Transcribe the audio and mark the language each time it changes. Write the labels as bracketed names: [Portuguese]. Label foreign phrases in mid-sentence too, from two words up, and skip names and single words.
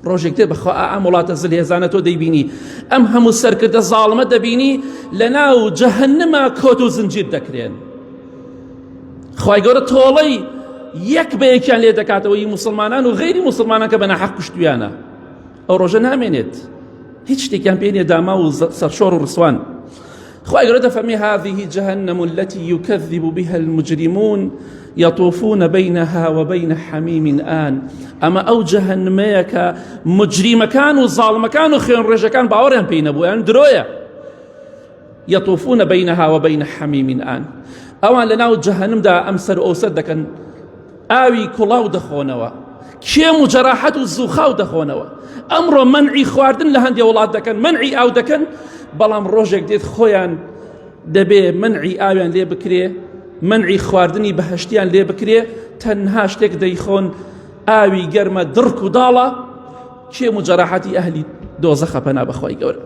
[Central Kurdish] ڕۆژێک دێت بەخوا ئەم وڵاتە زلهێزانە تۆ دەیبینی ئەم هەموو سەرکردە زاڵمە دەبینی لە ناو جەهەنەما کۆت و زنجیر دەکرێن. خوای گەورە تۆڵەی یەک بە یەکیان لێ دەکاتەوەی مسلمانان و غەیری مسلمانان کە بە ناحەق کوشتویانە. ئەو ڕۆژە نامێنێت هیچ شتێکیان پێ نییە داما و سەرشۆڕ و ڕسوان. خوای گەورە دەفەرمێ [Arabic] هذه جهنم التي يكذب بها المجرمون يطوفون بينها وبين حميم آن. [Central Kurdish] ئەمە ئەو جەهەنمەیە کە مجریمەکان و زاڵمەکان و خوێن ڕێژەکان باوەڕیان پێی نەبوو یان درۆیە. [Arabic] يطوفون بينها وبين حميم آن. [Central Kurdish] ئەوان لە ناو جەهەنمدا ئەم سەر ئەو سەر دەکەن، ئاوی کوڵاو دەخۆنەوە، کێم و جەراحەت و زووخاو دەخۆنەوە. ئەمڕۆ منعی خواردن لە هەندێک وڵات دەکەن، منعی ئاو دەکەن، بەڵام ڕۆژێک دێت خۆیان دەبێ منعی ئاویان لێ بکرێ، منعی خواردنی بەهەشتیان لێ بکرێ، تەنها شتێک دەیخۆن ئاوی گەرمە درک و داڵە، کێم و جەراحەتی ئەهلی دۆزەخە پەنا بەخوای گەورە.